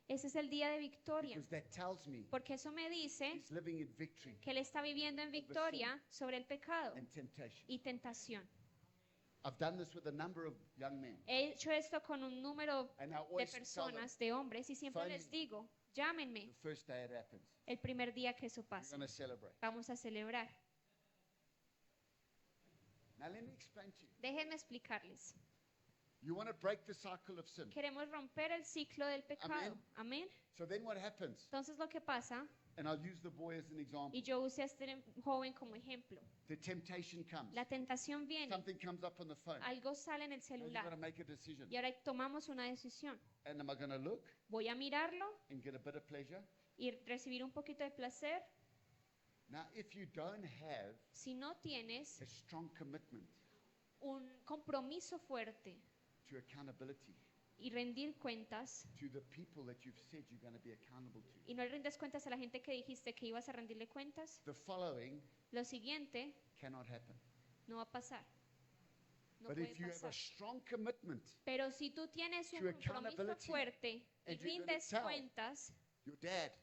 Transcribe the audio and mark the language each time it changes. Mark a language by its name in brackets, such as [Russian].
[Spanish] Ese es el día de victoria. [English] Because that tells me [Spanish] Porque eso me dice [English] he's living in victory [Spanish] que él está viviendo en victoria sobre el pecado [English] and temptation. [Spanish] y tentación. [English] I've done this with a number of young men. [Spanish] He hecho esto con un número [English] And I [Spanish] de [English] always tell them, [Spanish] personas, de hombres, y siempre [English] Phone [Spanish] les [English] me. [Spanish] digo, llámenme [English] the first day it happens, [Spanish] el primer día que eso [English] we're [Spanish] pase. [English] going to celebrate. [Spanish] Vamos a celebrar. [English] Now let me explain to you. [Spanish] Déjenme explicarles. [English] You want to break the cycle of sin. [Spanish] Queremos romper el ciclo del pecado. Amén. [English] So then what happens? [Spanish] Entonces lo que pasa, [English] And I'll use the boy as an example. [Spanish] y yo usé a este joven como ejemplo, [English] The temptation comes. [Spanish] la tentación viene, [English] Something comes up on the phone. [Spanish] algo sale en el [English] Now you've got to [Spanish] celular [English] make a decision. [Spanish] y ahora tomamos una decisión. [English] And am I going to look [Spanish] Voy a mirarlo [English] and get a bit of pleasure? [Spanish] y recibir un poquito de placer. [English] Now, if you don't have [Spanish] Si no tienes [English] a strong commitment [Spanish] un compromiso fuerte [English] to accountability, [Spanish] y rendir cuentas, [English] to the people that you've said you're going to be accountable to, [Spanish] y no le rindes cuentas a la gente que dijiste que ibas a rendirle cuentas, [English] the following [Spanish] lo siguiente [English] cannot happen. [Spanish] no va a pasar. No [English] But [Spanish] puede [English] if you have a [Spanish] pasar. [English] strong commitment, [Spanish] Pero si tú tienes un [English] to [Spanish] compromiso [English] accountability, [Spanish] fuerte y [English] and you're gonna [Spanish] rindes [English] tell [Spanish] cuentas [English] your dad,